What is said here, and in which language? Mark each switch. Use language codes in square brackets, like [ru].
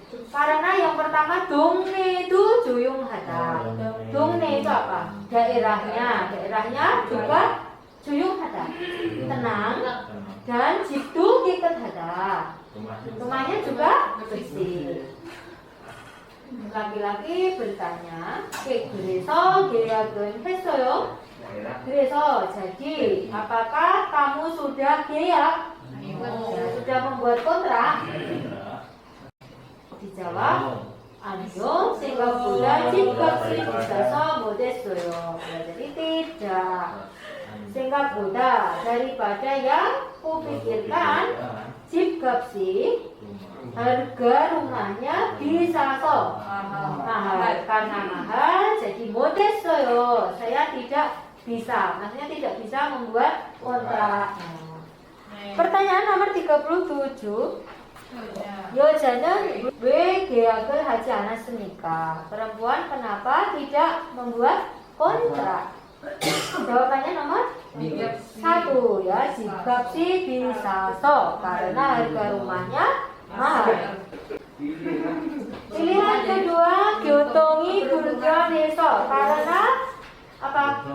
[id] Karena yang pertama [ko] 동네도 조용하다. [id] 동네 itu apa? Daerahnya juga 조용하다. Tenang dan [ko] 집도 깨끗하다. [id] Rumahnya juga bersih. Laki-laki bertanya, [ko] 그래서 계약은 했어요? [id] 그래서 jadi, apakah kamu sudah 계약? Ya, sudah membuat kontrak? Dijawab, [ko] 아니요, 생각보다 집값이 비싸서 못했어요. [id] Jadi tidak. 생각보다 daripada yang kupikirkan, 집값이 harga rumahnya 비싸서 mahal. Karena mahal jadi 못했어요. Saya tidak bisa. Maksudnya tidak bisa membuat kontrak. Pertanyaan nomor 37. [ko] 여자는 왜 계약을 하지 않았습니까? [id] Perempuan kenapa tidak membuat kontrak? Jawabannya nomor 1 ya. [ko] 집값이 비싸서 [id] karena harga rumahnya mahal. Pilihan kedua, [ko] 교통이 불편해서 [id] karena apa?